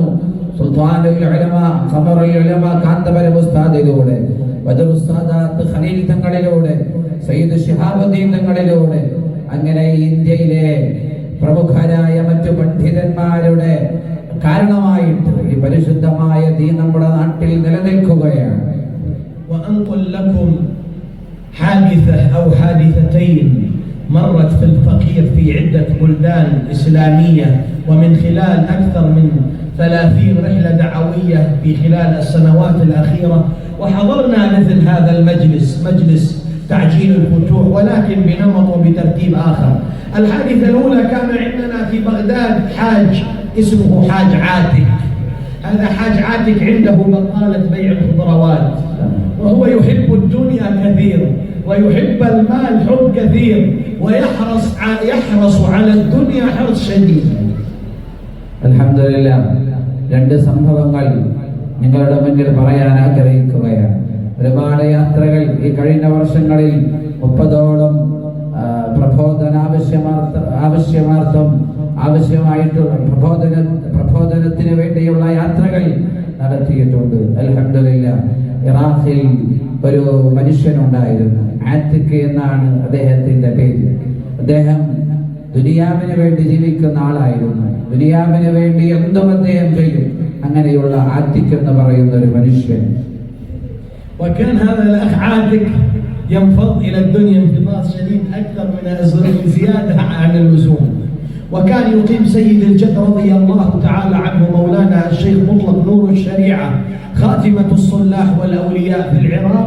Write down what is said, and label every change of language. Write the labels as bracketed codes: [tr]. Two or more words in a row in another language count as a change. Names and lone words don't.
[ml] സുൽത്താനുൽ ഉലമ, ഖമറുൽ ഉലമ കാന്തപുരം ഉസ്താദിലൂടെ, ബദർ ഉസ്താദ് ഖലീൽ തങ്ങളിലൂടെ, സയ്യിദ് ശിഹാബുദ്ദീൻ തങ്ങളിലൂടെ, അങ്ങനെ ഇന്ത്യയിലെ പ്രമുഖരായ മറ്റു പണ്ഡിതന്മാരുടെ കാരണമായിട്ട് ഈ പരിശുദ്ധമായ ദീൻ നമ്മുടെ നാട്ടിൽ നിലനിൽക്കുകയാണ്. [ar] وأنقل لكم حادثة أو حادثتين مرت في الفقير في عدة بلدان إسلامية، ومن خلال أكثر من 30 رحلة دعوية في خلال السنوات الأخيرة، وحضرنا مثل هذا المجلس، مجلس تعجيل الفتوح، ولكن بنمط وبترتيب آخر. الحادثة الأولى كان عندنا في بغداد حاج اسمه حاج عاتك. هذا حاج عاتك عنده بقالة بيع الخضروات، وهو يحب الدنيا كثير ويحب المال حب كثير، ويحرص على الدنيا حرص شديد. [ml] അൽഹംദുലില്ലാഹ്, 2 സംഭവങ്ങൾ നിങ്ങളുടെ മുന്നിൽ പറയാൻ ആഗ്രഹിക്കുകയാണ്. ഒരുപാട് യാത്രകൾ ഈ കഴിഞ്ഞ വർഷങ്ങളിൽ 30ഓളം പ്രബോധന ആവശ്യമായിട്ടുള്ള പ്രബോധനത്തിന് വേണ്ടിയുള്ള യാത്രകൾ നടത്തിയിട്ടുണ്ട്. അൽഹംദുലില്ലാഹ്, ഇറാഖിൽ ഒരു മനുഷ്യനുണ്ടായിരുന്നു, ആത്തിക് എന്നാണ് അദ്ദേഹത്തിന്റെ പേര്. അദ്ദേഹം ദുനിയാവിന് വേണ്ടി ജീവിക്കുന്ന ആളായിരുന്നു. ദുനിയാവിന് വേണ്ടി എന്തും അദ്ദേഹം ചെയ്യും. അങ്ങനെയുള്ള ആത്തിക് എന്ന് പറയുന്ന ഒരു മനുഷ്യൻ. [ar] وكان هذا الأخ عاتك ينفض إلى الدنيا انفضاض شديد أكثر من زيادة عن اللزوم. وكان يقيم سيد الجد رضي الله تعالى عنه مولانا الشيخ مطلق نور الشريعة خاتمة الصلاح والأولياء في العراق